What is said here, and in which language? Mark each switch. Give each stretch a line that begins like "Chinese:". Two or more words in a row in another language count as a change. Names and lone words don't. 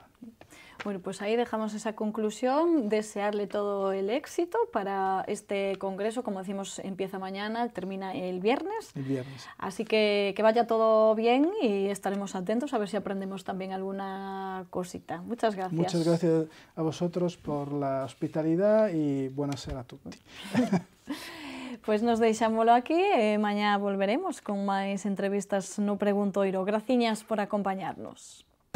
Spanish: Bueno, pues ahí dejamos esa conclusión, desearle todo el éxito para este congreso, como decimos, empieza mañana, termina el viernes. El viernes. Así que vaya todo bien y estaremos atentos a ver si aprendemos también alguna cosita. Muchas gracias. Muchas gracias a vosotros por la hospitalidad y
Italian: buonasera a tutti.
Galician: Pues nos deixámoslo aquí, mañana volveremos con máis entrevistas no Preguntoiro. Graciñas por acompañarnos.